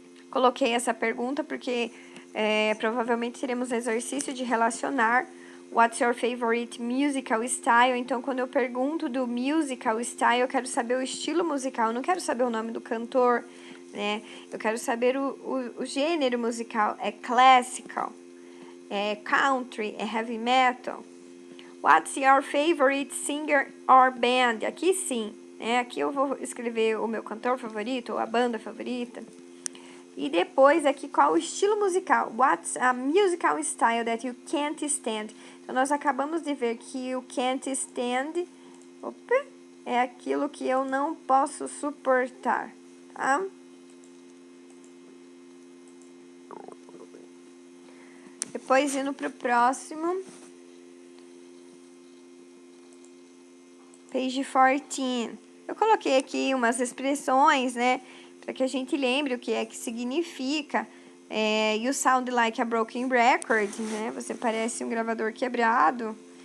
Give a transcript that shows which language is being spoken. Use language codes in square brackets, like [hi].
[pt] Coloquei essa pergunta porque provavelmente teremos exercício de relacionar [en] What's your favorite musical style? [pt] Então, quando eu pergunto do musical style, eu quero saber o estilo musical, eu não quero saber o nome do cantor, né? Eu quero saber o gênero musical. É classical, é country, é heavy metal. [en] What's your favorite singer or band? [pt] Aqui sim, né? Aqui eu vou escrever o meu cantor favorito ou a banda favorita. E depois aqui, qual o estilo musical? [en] What's a musical style that you can't stand? [pt] Então, nós acabamos de ver que o can't stand é aquilo que eu não posso suportar, tá? Depois, indo para o próximo. Page 14. Eu coloquei aqui umas expressões, né? Para que a gente lembre o que é que significa. [en] You sound like a broken record, né? [pt] Você parece um gravador quebrado.